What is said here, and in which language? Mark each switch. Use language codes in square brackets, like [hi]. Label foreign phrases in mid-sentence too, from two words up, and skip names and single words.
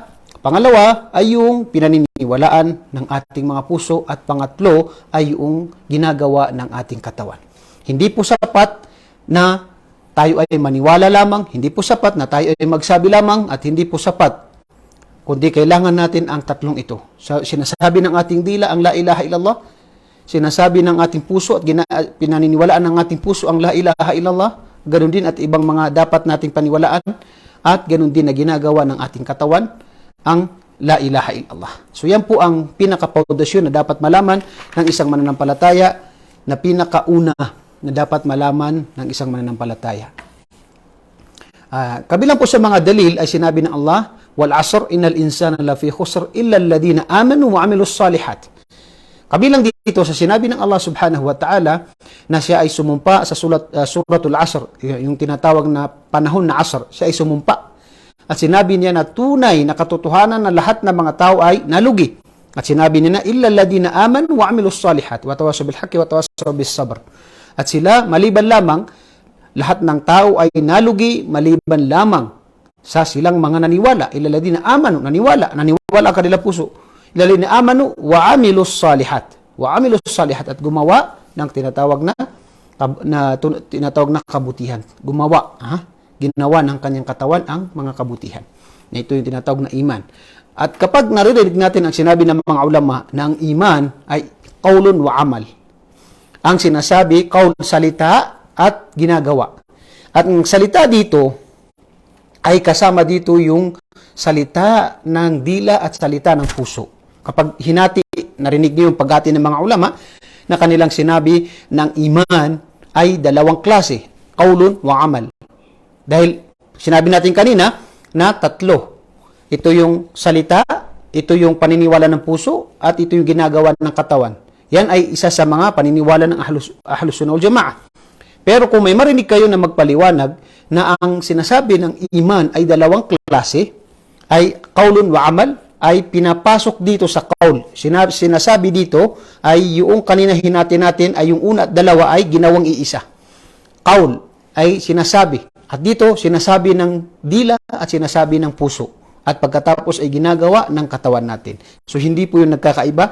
[tl] Pangalawa ay yung pinaniniwalaan ng ating mga puso at pangatlo ay yung ginagawa ng ating katawan. Hindi po sapat na tayo ay maniwala lamang, hindi po sapat na tayo ay magsabi lamang at hindi po sapat kundi kailangan natin ang tatlong ito. Sinasabi ng ating dila ang [ar] لا إله إلا الله, [tl] sinasabi ng ating puso at pinaniniwalaan ng ating puso ang [ar] لا إله إلا الله, [tl] ganun din at ibang mga dapat nating paniwalaan at ganun din na ginagawa ng ating katawan ang [ar] لا إله إلا الله. [tl] So yan po ang pinaka-pundasyon na dapat malaman ng isang mananampalataya, na pinakauna na dapat malaman ng isang mananampalataya. Kabilang po sa mga dalil ay sinabi ng Allah, [ar] والعصر إن الإنسان لفي خسر إلا الذين آمنوا وعملوا الصالحات. [tl] Kabilang dito sa sinabi ng Allah [ar] سبحانه وتعالى [tl] na siya ay sumumpa sa suratul Asr, yung tinatawag na panahon na Asr, siya ay sumumpa. At sinabi niya na tunay na katotohanan na lahat ng mga tao ay nalugi. At sinabi niya na [ar] إلا الذين آمنوا وعملوا الصالحات وتواصوا بالحق وتواصوا بالصبر. [tl] At sila maliban lamang lahat ng tao ay nalugi maliban lamang sa silang mga naniwala. [ar] إلا الذين آمنوا, [tl] naniwala kanila puso. [ar] إلا الذين آمنوا وعملوا الصالحات. وعملوا الصالحات [tl] at gumawa ng tinatawag na kabutihan. Ginawa ng kanyang katawan ang mga kabutihan. Na ito yung tinatawag na iman. At kapag naririnig natin ang sinabi ng mga ulama na ang iman ay [ar] قول وعمل. [tl] Ang sinasabi, qaul, salita at ginagawa. At ang salita dito ay kasama dito yung salita ng dila at salita ng puso. Kapag hinati, narinig niyo yung paghati ng mga ulama na kanilang sinabi ng iman ay dalawang klase, [ar] قول وعمل. [tl] Dahil sinabi natin kanina na tatlo. Ito yung salita, ito yung paniniwala ng puso, at ito yung ginagawa ng katawan. Yan ay isa sa mga paniniwala ng [ar] أهل السنة والجماعة. [tl] Pero kung may marinig kayo na magpaliwanag na ang sinasabi ng iman ay dalawang klase, ay [ar] قول وعمل, [tl] ay pinapasok dito sa qaul. Sinasabi dito ay yung kanina hinati natin ay yung una at dalawa ay ginawang iisa. Qaul ay sinasabi. At dito, sinasabi ng dila at sinasabi ng puso. At pagkatapos ay ginagawa ng katawan natin. So, hindi po yung nagkakaiba.